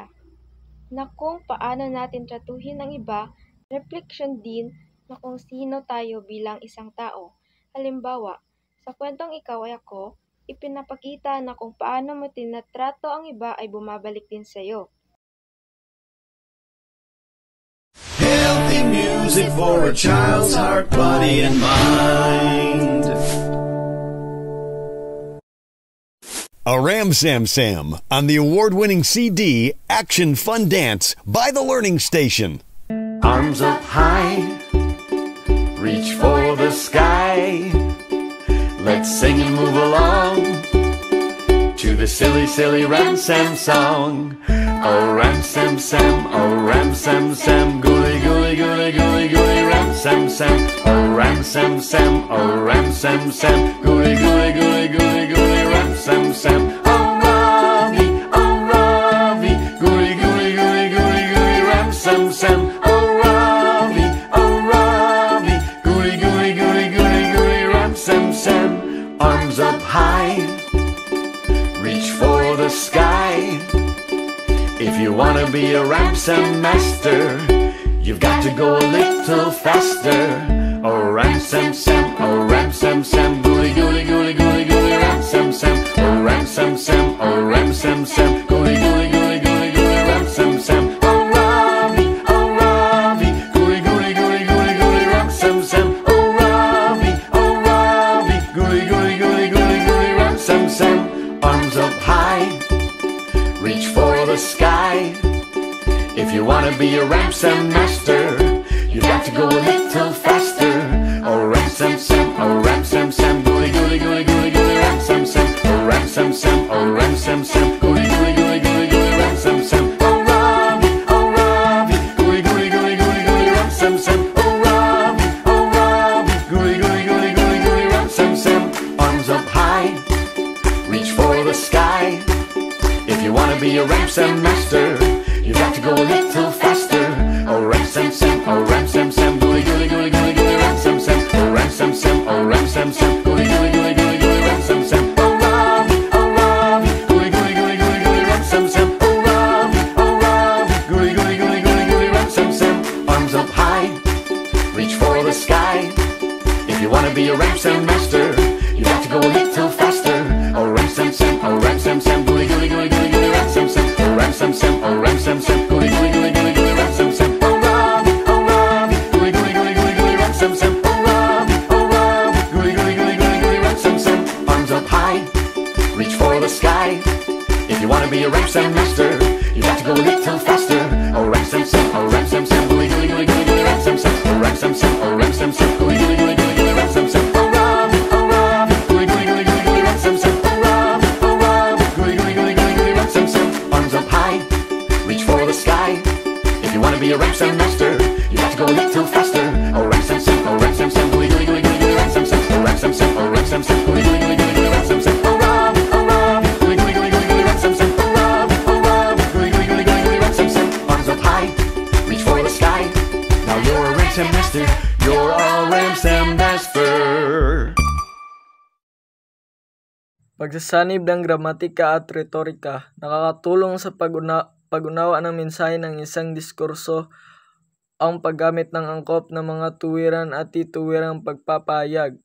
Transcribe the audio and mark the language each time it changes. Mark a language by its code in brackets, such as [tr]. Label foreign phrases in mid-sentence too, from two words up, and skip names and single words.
[tl] Na kung paano natin tratuhin ang iba, refleksyon din na kung sino tayo bilang isang tao. Halimbawa, sa kwentong Ikaw ay Ako, ipinapakita na kung paano mo tinatrato ang iba ay bumabalik din sa iyo. [en] Healthy music for a child's heart, body, and mind. A Ram Sam Sam on the award-winning CD Action Fun Dance by The Learning Station. Arms up high, reach for the sky. Let's sing and move along to the silly, silly Ram Sam song. Oh, Ram Sam Sam, oh, Ram Sam Sam, gooly, gooly, gooly, gooly, gooly, Ram Sam Sam. Oh, Ram Sam Sam, oh, Ram Sam Sam, gooly, gooly, gooly, gooly, gooly, Ram Sam Sam. Oh, Ravi, gooly, gooly, gooly, gooly, gooly, Ram Sam Sam. Oh, Ravi, gooly, gooly, gooly, gooly, gooly, Ram Sam Sam. Arms up high, reach for the sky. If you wanna be a Ram Sam master, you've got to go a little faster. Oh, Ram Sam Sam, oh, Ram Sam Sam, gooly, gooly, gooly, gooly, gooly, Ram Sam Sam. Oh, Ram Sam Sam, oh, Ram Sam Sam, gooly, gooly, gooly, gooly, gooly, Ram Sam Sam. Oh, Ravi, gooly, gooly, gooly, gooly, gooly, Ram Sam Sam. Oh, Ravi, gooly, gooly, gooly, gooly, gooly, Ram Sam Sam. Arms up high, reach for the sky. If you wanna be a Ram Sam master, you've got to go a little faster. Oh, Ram Sam Sam, oh, Ram Sam Sam, gooly, gooly, gooly, gooly, gooly, Ram Sam Sam. Oh, Ram Sam Sam, oh, Ram Sam Sam, gooly, gooly, gooly, gooly, gooly, Ram Sam Sam. Oh, Ravi, gooly, gooly, gooly, gooly, gooly, Ram Sam Sam. Oh, Ravi, gooly, gooly, gooly, gooly, gooly, Ram Sam Sam. Arms up high, reach for the sky. If you wanna be a Ram Sam master, you've got to go a little faster. Oh, Ram Sam Sam, oh, Ram Sam Sam, gooly, gooly, gooly, gooly, gooly, Ram Sam Sam. Oh, Ram Sam Sam, oh, Ram Sam Sam, gooly, gooly, gooly, gooly, gooly, Ram Sam Sam. Oh, Ravi, gooly, gooly, gooly, gooly, gooly, Ram Sam Sam. Oh, Ravi, gooly, gooly, gooly, gooly, gooly, Ram Sam Sam. Arms up high, reach for the sky. If you wanna be a Ram Sam master, you got to go a little faster. Oh, Ram Sam Sam, oh, Ram Sam Sam, gooly, gooly, gooly, gooly, gooly, Ram Sam Sam. Oh, Ram Sam Sam, oh, Ram Sam Sam, gooly, gooly, gooly, gooly, gooly, Ram Sam Sam. Oh, Ravi, gooly, gooly, gooly, gooly, gooly, Ram Sam Sam. Oh, Ravi, gooly, gooly, gooly, gooly, gooly, Ram Sam Sam. Arms up high, reach for the sky. If you wanna be a Ram Sam master, you got to go a little faster. Oh, Ram Sam Sam, oh, Ram Sam Sam, gooly, gooly, gooly, gooly, gooly, Ram Sam Sam. Oh, Ram Sam Sam, oh, Ram Sam Sam, gooly, gooly, gooly, gooly, gooly, Ram Sam Sam. Oh, Ravi, gooly, gooly, gooly, gooly, gooly, Ram Sam Sam. Oh, Ravi, gooly, gooly, gooly, gooly, gooly, Ram Sam Sam. Arms up high, reach for the sky. go a little faster. Oh, ram sam sam, oh, ram sam sam, gooey gooey gooey gooey, ram sam sam, oh, ram sam sam, oh, ram sam sam, gooey gooey gooey gooey, ram sam sam, oh, ram, gooey gooey gooey gooey, ram sam sam, oh, ram, gooey gooey gooey gooey, ram sam sam. Arms up high, reach for the sky. Now you're a ram sam master. You're a ram sam master. [tl] Pagsasanib ng gramatika at retorika, nakakatulong sa pag-unawa ng mensahe ng isang diskurso ang paggamit ng angkop ng mga tuwiran at tituwirang pagpapahayag.